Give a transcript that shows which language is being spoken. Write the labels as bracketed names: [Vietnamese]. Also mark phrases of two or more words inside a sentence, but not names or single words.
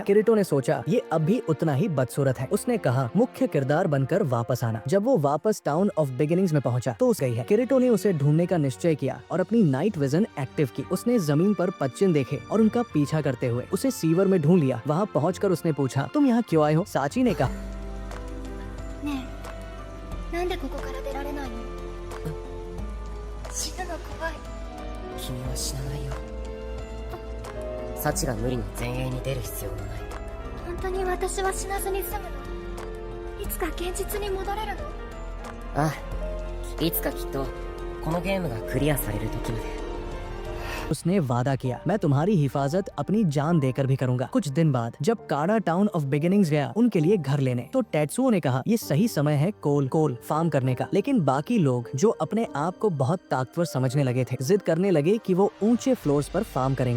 [Hindi] किरीटो ने सोचा ये अब भी उतना ही बदसूरत है। उसने कहा, मुख्य किरदार बनकर वापस आना। जब वो वापस टाउन ऑफ बिगिनिंग्स में पहुंचा तो उस गई है। किरीटो ने उसे ढूंढने का निश्चय किया और अपनी [English] night vision active [Hindi] की। उसने जमीन पर पच्चिन देखे और उनका पीछा करते हुए उसे सीवर में ढूंढ लिया। वहाँ पहुंचकर उसने पूछा, तुम यहाँ क्यों आए हो? साची ने कहा, [Japanese] ねえ、なんでここから出られないの？死ぬの怖い。君は死なないよ。サチが無理に前衛に出る必要はない。本当に私は死なずに済むの？いつか現実に戻れるの？ああ、いつかきっとこのゲームがクリアされる時まで。 [Hindi] उसने वादा किया, मैं तुम्हारी हिफाजत अपनी जान देकर भी करूंगा। कुछ दिन बाद जब काड़ा टाउन ऑफ बिगिनिंग्स गया उनके लिए घर लेने, तो टेत्सुओ ने कहा, ये सही समय है [English] coal farm [Hindi] करने का। लेकिन बाकी लोग जो अपने आप को बहुत ताकतवर समझने लगे थे, जिद करने लगे कि वो ऊंचे फ्लोर्स पर फार्म करेंगे।